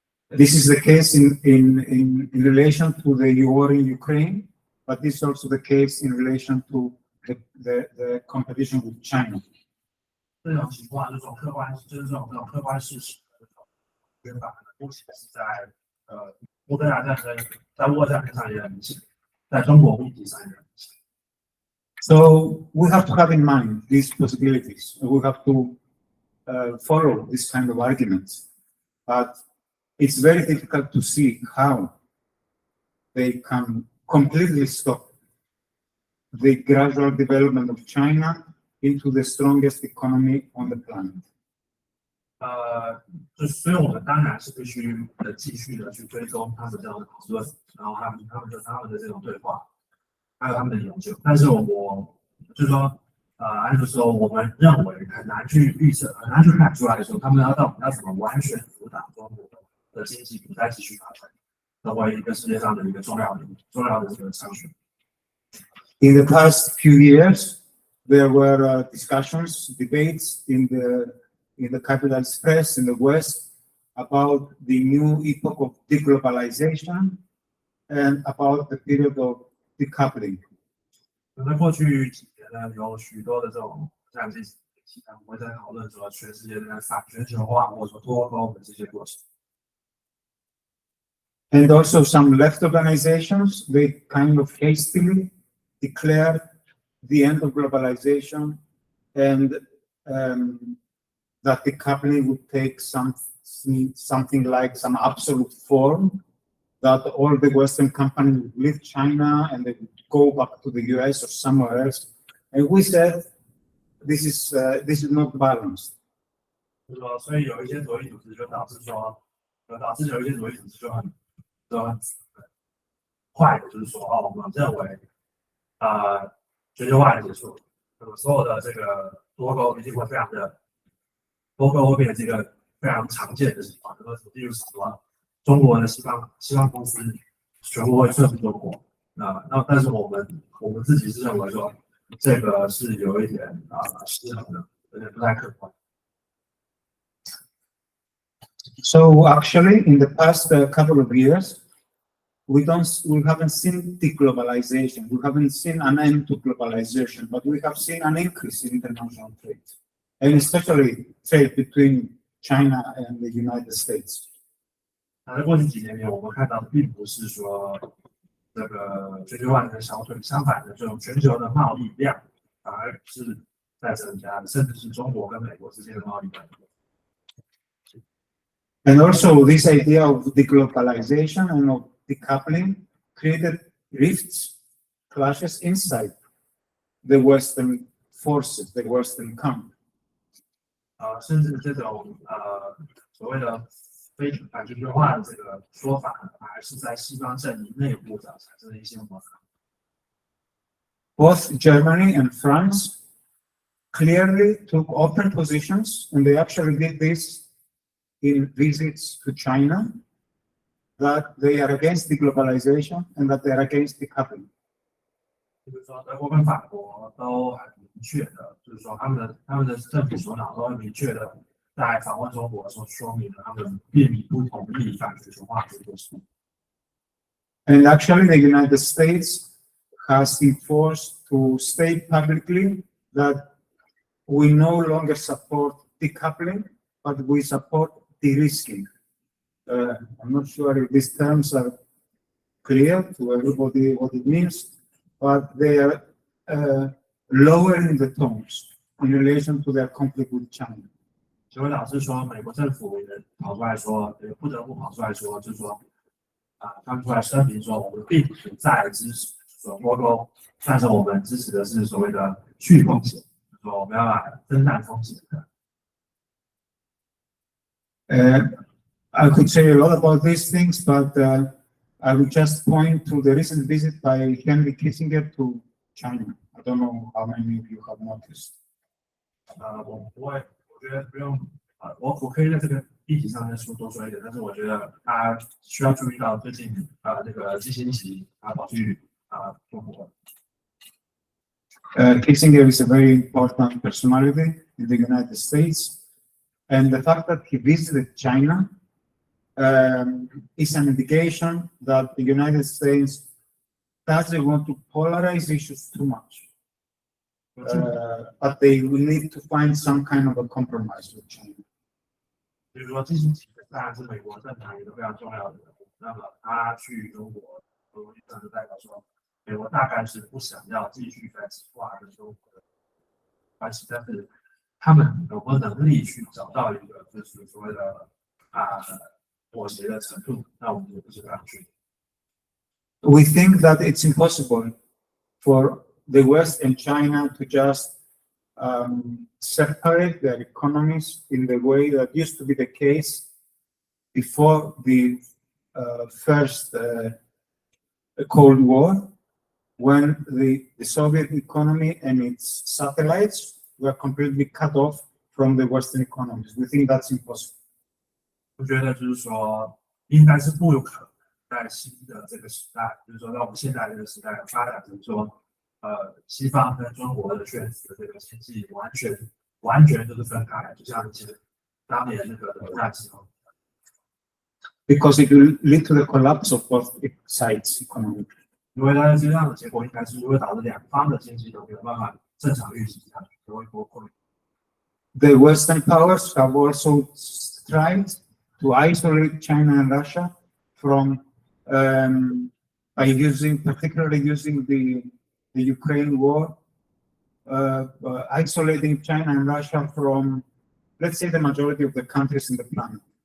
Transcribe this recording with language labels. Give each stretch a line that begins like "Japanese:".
English: This is the case in relation to the war in Ukraine, but this is also the case in relation to the competition with China.
Chinese: 这种情况，这种客观事实的这种宣法，目前是在乌克兰战争，在乌俄战争上也很明显，在中国问题上也很明显。
English: So we have to have in mind these possibilities. We have to follow this kind of arguments, but it's very difficult to see how they can completely stop the gradual development of China into the strongest economy on the planet.
Chinese: 所以我们当然是必须继续的去追踪他们这样的讨论，然后他们的这种对话，还有他们的研究。但是我就是说，按照说，我们认为很难去预测，很难去看出来说，他们要怎么完全阻挡中国的经济不再继续发展，成为一个世界上的一个重要的这个商权。
English: In the past few years, there were discussions, debates in the capitalist press in the West about the new epoch of deglobalization and about the period of decoupling.
Chinese: 在过去几年呢，有许多的这种像这些他们会在讨论说全世界在反全球化或者说脱钩的这些过程。
English: And also some left organizations, they kind of hastily declared the end of globalization and that decoupling would take something like some absolute form, that all the Western companies would leave China and they would go back to the US or somewhere else. And we said, this is not balanced.
Chinese: 所以有一些左翼组织就导致有一些左翼组织就很快的，就是说我们认为全球化的结束，所有的这个脱钩一定会非常的脱钩会变成一个非常常见的情况，例如什么中国的西方公司全部会撤出中国，那但是我们自己是认为说这个是有一点失衡的，有点不太客观。
English: So actually, in the past couple of years, we haven't seen deglobalization. We haven't seen an end to globalization, but we have seen an increase in international trade, and especially trade between China and the United States.
Chinese: 在过去几年里，我们看到并不是说这个全球化的消退，相反的，这种全球的贸易量反而是在增加的，甚至是中国跟美国之间的贸易量。
English: And also, this idea of deglobalization and of decoupling created rifts, clashes inside the Western forces, the Western camp.
Chinese: 甚至这种所谓的非反全球化的这个说法，还是在西方阵营内部产生了一些摩擦。
English: Both Germany and France clearly took open positions, and they actually did this in visits to China, that they are against deglobalization and that they are against decoupling.
Chinese: 就是说，德国跟法国都很明确的，就是说他们的政府首脑都很明确的在访问中国的时候说明了他们并不同意反全球化这个事。
English: And actually, the United States has enforced to state publicly that we no longer support decoupling, but we support de-risking. I'm not sure if these terms are clear to everybody what it means, but they are lowering the tones in relation to their conflict with China.
Chinese: 所以老师说，美国政府也跑出来说，不得不跑出来说，就是说，他们出来声明说，我们并不再支持说脱钩，但是我们支持的是所谓的去风险，就是说我们要来分担风险。
English: I could say a lot about these things, but I would just point to the recent visit by Henry Kissinger to China. I don't know how many of you have noticed.
Chinese: 我不会，我觉得不用，我可以在这个议题上面多说一点，但是我觉得大家需要注意到最近那个基辛格跑去中国。
English: Kissinger is a very important personality in the United States, and the fact that he visited China is an indication that the United States doesn't want to polarize issues too much. But they will need to find some kind of a compromise with China.
Chinese: 比如说，基辛格当然是美国政坛一个非常重要的人物，那么他去中国，算是代表说，美国大概是不想要继续在此化跟中国的关系，但是他们有没有能力去找到一个就是所谓的妥协的程度，那我们也不是非常确定。
English: We think that it's impossible for the West and China to just separate their economies in the way that used to be the case before the first Cold War, when the Soviet economy and its satellites were completely cut off from the Western economies. We think that's impossible.
Chinese: 我觉得就是说，应该是不有可能在新的这个时代，就是说在我们现在这个时代发展成说，西方跟中国的圈子的这个经济完全就是分开，就像以前当年那个冷战时候。
English: Because it will lead to the collapse of both sides economically.
Chinese: 因为它这样的结果应该是会导致两方的经济都没有办法正常运行下去，都会崩溃。
English: The Western powers have also tried to isolate China and Russia from particularly using the Ukraine war, isolating China and Russia from, let's say, the majority of the countries in the planet.